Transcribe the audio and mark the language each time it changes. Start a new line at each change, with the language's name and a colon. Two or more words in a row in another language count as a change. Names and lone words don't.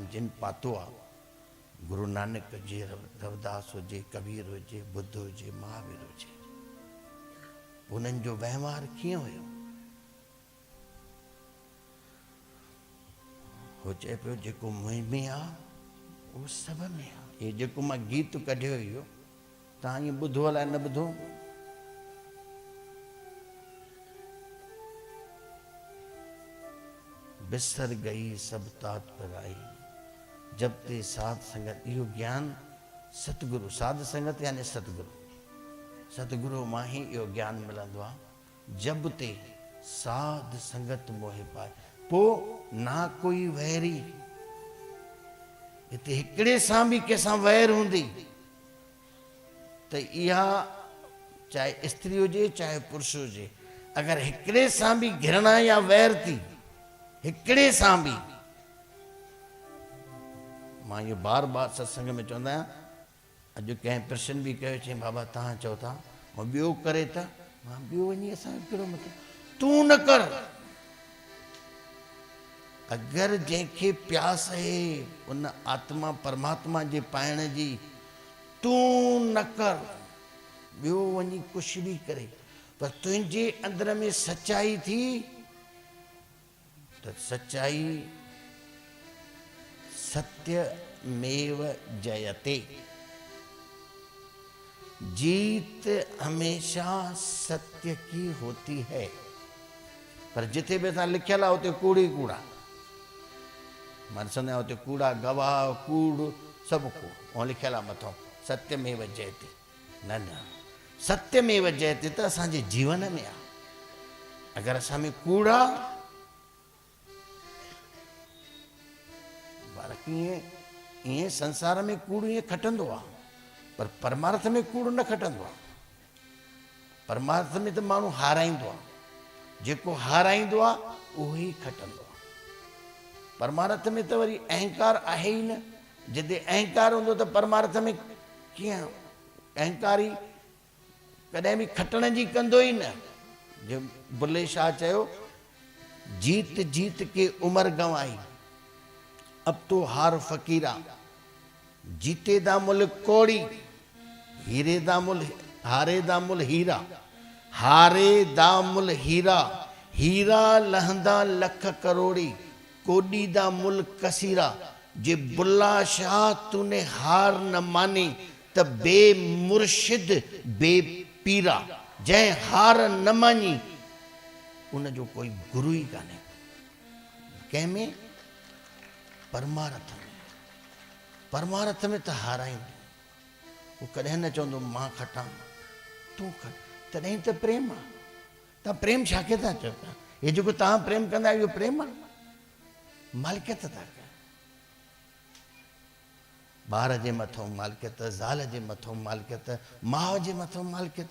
Sindhi: जिन पातो आहे, गुरु नानक हुजे, रविदास हुजे, कबीर हुजे, बुद्ध हुजे, महावीर हुजे, उन्हनि जो वहिंवार कीअं हुयो? हो चए पियो जेको मुंहिं में आहे उहो सभ में आहे। इहे जेको मां गीत कढियो हुयो, तव्हां ईअं ॿुधो अलाए न ॿुधो,
Punjabi: ਬਿਸਰ ਗਈ ਸਬ ਤਾਤ ਪਰ ਆਈ, ਜਬ ਤੇ ਸਾਧ ਸੰਗਤ।
Sindhi: इहो ज्ञान सतगुरु, साध संगत यानी सतगुरु, सतगुरु मां ही इहो ज्ञान मिलंदो आहे।
Punjabi: ਜਬ ਤੇ ਸਾਧ ਸੰਗਤ ਮੋਹੇ ਪਾਏ,
Sindhi: पोइ ना कोई वैरी। हिते हिकिड़े सां बि कंहिंसां वैर हूंदी त इहा चाहे स्त्री हुजे चाहे पुरुष हुजे, अगरि हिकिड़े सां बि घृणा या वैर थी, हिकिड़े सां बि, मां इहो बार बार सत्संग में चवंदा आहियां। अॼु कंहिं प्रश्न बि कयो, चई बाबा तव्हां चओ था ऐं ॿियो करे त, मां ॿियो वञी असांजो कहिड़ो मतिलबु, तूं न कर। अगर जंहिंखे प्यास है उन आत्मा परमात्मा जे पाइण जी, तू न कर ॿियो वञी
Hindi: कुछ भी करे,
Sindhi: पर
Hindi: तुझे अंदर में
Sindhi: सच्चाई थी तो सच्चाई सत्यमेव जयते।
Hindi: जीत हमेशा सत्य की होती है।
Sindhi: पर जिथे भी असां लिखियल आहे उते कूड़ ही कूड़ा, मां ॾिसंदो आहियां उते कूड़ा गवाह कूड़ सभु कूड़, ऐं लिखियल आहे मथां सत्यमेव जयते। न न, सत्यमेव जयते त असांजे जीवन में आहे। अगर असां में कूड़ा ईअं संसार में कूड़ ईअं खटंदो आहे, पर परमार्थ में कूड़ न खटंदो आहे। परमार्थ में त माण्हू हाराईंदो आहे, जेको हाराईंदो आहे उहो ई खटंदो आहे। परमार्थ में त वरी अहंकार आहे ई न। जिते अहंकार हूंदो त परमार्थ में कीअं अहंकारी कॾहिं बि खटण जी कंदो ई न। जो बुल्ले शाह चयो,
Punjabi: ਜੀਤ ਜੀਤ ਕੇ ਉਮਰ ਗੰਵਾਈ, ਅਬ ਤੋ ਹਾਰ ਫਕੀਰਾ, ਜੀਤੇ ਦਾ ਮੁਲ ਕੋੜੀ, ਹੀਰੇ ਦਾ ਮੁਲ ਹਾਰੇ ਦਾ ਮੁਲ ਹੀਰਾ, ਹਾਰੇ ਦਾ ਮੁਲ ਹੀਰਾ, ਹੀਰਾ ਲਹੰਦਾ ਲਖ ਕਰੋੜੀ, ਕੋਡੀ ਦਾ ਮੁਲ ਕਸੀਰਾ। ਜੇ ਬੁੱਲ੍ਹਾ ਸ਼ਾਹ ਤੂਨੇ ਹਾਰ ਨ ਮਾਨੀ ਤ ਬੇ ਮੁਰਸ਼ਿਦ ਬੇ ਪੀਰਾ।
Sindhi: जै हार न मानी उन जो कोई गुरु ही काने। कंहिंमें? परमार्थ में। परमार्थ में त हाराईंदो, वो कॾहिं न चवंदो मां खटां तूं खट, तॾहिं त प्रेम आहे। तव्हां प्रेम छा खे था चओ? हे जेको तव्हां प्रेम कंदा आहियो इहो प्रेम आहे? मालिकियत था कयो। ॿार जे मथां मालिकियत, ज़ाल जे मथां मालिकियत, माउ जे मथां मालिकियत।